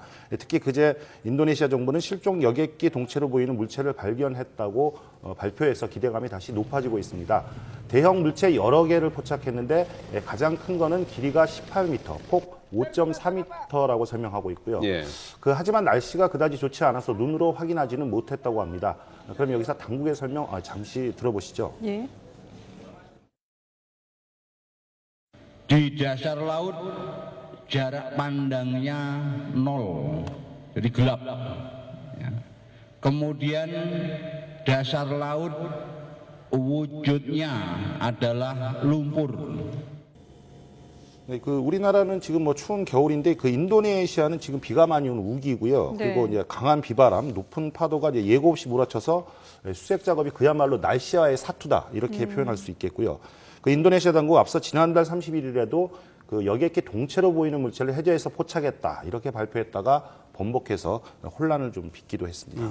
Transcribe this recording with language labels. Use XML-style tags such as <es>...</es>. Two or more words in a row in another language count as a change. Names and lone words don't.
<ko>특히 그제 인도네시아 정부는 실종 여객기 동체로 보이는 물체를 발견했다고 발표해서 기대감이 다시 높아지고 있습니다. 대형 물체 여러 개를 포착했는데 가장 큰 거는 길이가 18m, 폭 5.4m라고 설명하고 있고요. 예. 하지만 날씨가 그다지 좋지 않아서 눈으로 확인하지는 못했다고 합니다. 그럼 여기서 당국의 설명 잠시 들어보시죠. 예.</ko> <id>Di dasar laut jarak pandangnya 0, jadi gelap. Ya. Kemudian dasar laut wujudnya adalah lumpur.</id> <ko>네, 그 우리나라는 지금 뭐 추운 겨울인데 그 인도네시아는 지금 비가 많이 오는 우기고요. 네. 그리고 이제 강한 비바람, 높은 파도가 이제 예고 없이 몰아쳐서 수색 작업이 그야말로 날씨와의 사투다 이렇게 표현할 수 있겠고요. 그 인도네시아 당국 앞서 지난달 31일에도 그 여객기 동체로 보이는 물체를 해저에서 포착했다 이렇게 발표했다가 번복해서 혼란을 좀 빚기도 했습니다.</ko>